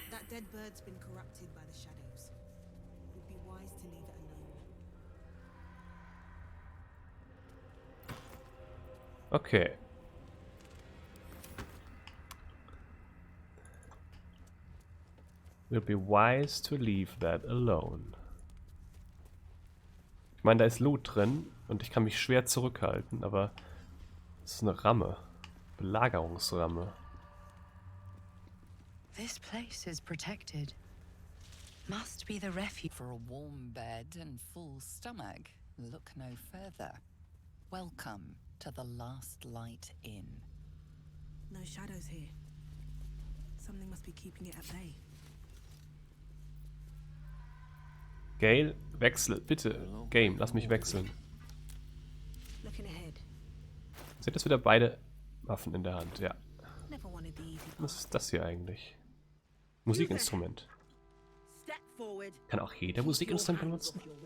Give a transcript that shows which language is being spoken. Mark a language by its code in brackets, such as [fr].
[en] Dead bird's been corrupted by the shadows. It would be wise to leave it alone. Okay. It would be wise to leave that alone. [de] Ich meine, da ist Loot drin und ich kann mich schwer zurückhalten, aber es ist eine Ramme. Belagerungsramme. [en] This place is protected. Must be the refuge for a warm bed and full stomach. Look no further. Welcome to the Last Light Inn. No shadows here. Something must be keeping it at bay. [de] Gale, wechsel, bitte. Game, lass mich wechseln. [en] Looking ahead. [de] Sind das wieder beide Waffen in der Hand? Ja. [en] Never wanted the easy [de] Was ist das hier eigentlich? Musikinstrument. [en] Step forward. [de] Kann auch jeder Musikinstrument benutzen?